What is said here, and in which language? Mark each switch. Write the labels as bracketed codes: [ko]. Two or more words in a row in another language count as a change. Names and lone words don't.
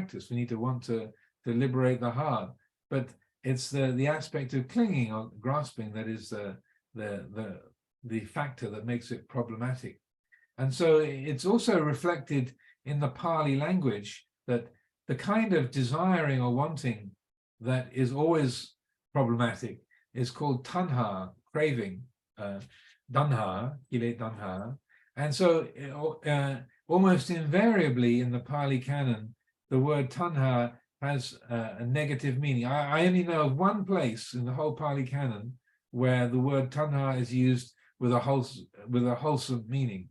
[en] We need to want to liberate the heart. But it's the aspect of clinging or grasping that is the factor that makes it problematic. And so it's also reflected in the Pali language that the kind of desiring or wanting that is always problematic is called tanha, craving, [pi] danha, kilet danha. [en] And so almost invariably in the Pali canon, the word tanha has a negative meaning. I only know of one place in the whole Pali Canon where the word tanha is used with a wholesome meaning.